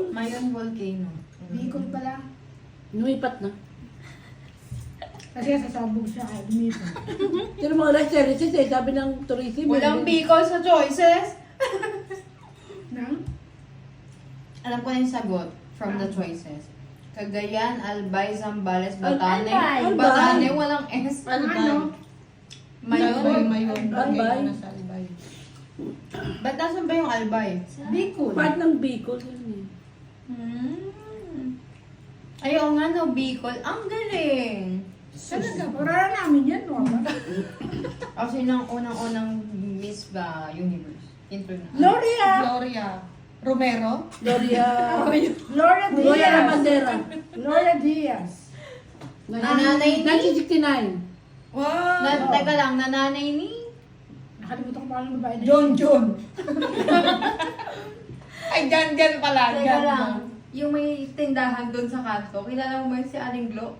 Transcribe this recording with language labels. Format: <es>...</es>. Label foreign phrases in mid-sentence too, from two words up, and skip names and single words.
<tl>Mayon volcano. Bicol pala. Lumipat na. Kasi sasabog siya kaya lumipat. Pero mga</tl> <en>last services</en> <tl>eh, sabi ng tourism. Walang Bicol sa choices. Nang? Alam ko na yung sagot</tl> <en>from the choices.</en> <tl>Cagayan, Albay, Zambales, Batane. Albay. Batane, walang S. Ano? Mayon. Mayon. Albay. Nasa Albay. Ba't nasan ba yung Albay? Bicol. Part ng Bicol. Yun Ay, oo nga no, Bicol. Ang galing. Talaga, para namin yan, no? Kasi nang unang-unang Miss ba Universe. Intro na. Gloria! Gloria. Romero? Gloria. Gloria Gloria Diaz! Bandera. Gloria Diaz! Nanay ni? 1969. Wow! Teka lang, nananay ni? Nakalimutan ko pa ang babae na John. Ay, Jan pala. Teka Jan. lang. Yung may tindahan doon sa kanto, kilala mo ba si Aling Glo?</tl>